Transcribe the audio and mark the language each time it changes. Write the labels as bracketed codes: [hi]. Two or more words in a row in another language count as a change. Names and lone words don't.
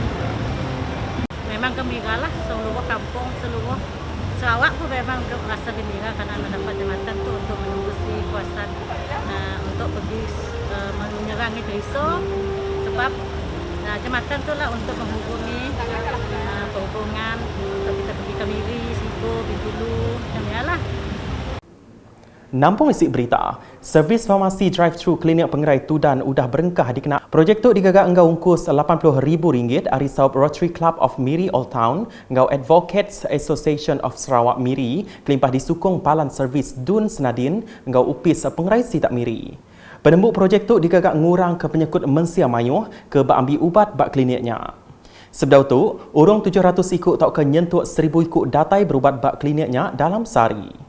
[ms] Memang gembira lah seluruh kampung, seluruh Sarawak pun memang merasa gembira karena mendapat jembatan tu untuk menembusi kawasan untuk pergi menyerangi Terisau sebab jembatan tu lah untuk menghubungi perhubungan untuk kita pergi ke Miri, Sibu, Bintulu, macam ni lah. [iba] Nampung isi berita, servis farmasi drive-thru klinik pengerai Tudan udah berengkah dikena. Projek tu digagak enggau ungkus RM80,000 dari Saub Rotary Club of Miri Old Town, enggau Advocates Association of Sarawak Miri, kelimpah disukung Palan Servis Dun Senadin, enggau upis pengerai Sitak Miri. Penembuk projek tu digagak ngurang ke penyekut mensia mayuh ke ambil ubat bak kliniknya. Sebab tu, urung 700 ikut tak ke nyentuk 1000 ikut datai berubat bak kliniknya dalam sehari.